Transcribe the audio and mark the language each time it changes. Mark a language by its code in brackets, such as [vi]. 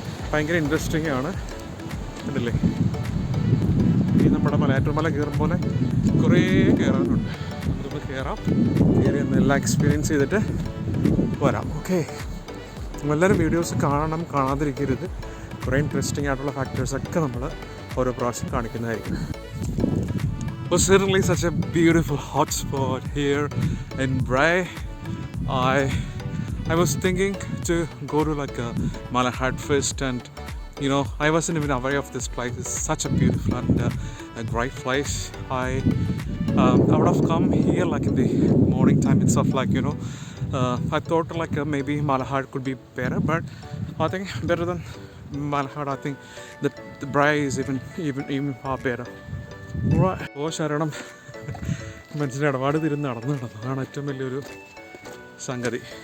[ml] ഭയങ്കര ഇൻട്രസ്റ്റിംഗ് ആണ്. കണ്ടില്ലേ, ഈ നമ്മുടെ മലയാറ്റൂർമല കയറും പോലെ കുറേ കയറാനുണ്ട്. നമുക്ക് കയറാം, കയറി എന്നെല്ലാം എക്സ്പീരിയൻസ് ചെയ്തിട്ട് വരാം. ഓക്കെ, എല്ലാവരും വീഡിയോസ് കാണണം, കാണാതിരിക്കരുത്. കുറേ ഇൻട്രസ്റ്റിംഗ് ആയിട്ടുള്ള ഫാക്ടേഴ്സൊക്കെ നമ്മൾ ഓരോ പ്രാവശ്യം കാണിക്കുന്നതായിരിക്കും. [en] It was certainly such a beautiful hot spot here in Bray. I was thinking to go to like a Malahide Fest, and I wasn't even aware of this place. It's such a beautiful and a great place. I would have come here like in the morning time itself, like I thought like maybe Malahide could be better, but I think better than Malahide. I think that the Bray is even far better. [ml] ശരണം മനുഷ്യൻ്റെ ഇടപാട് തിരുന്ന് നടന്നു അതാണ് ഏറ്റവും വലിയൊരു സംഗതി.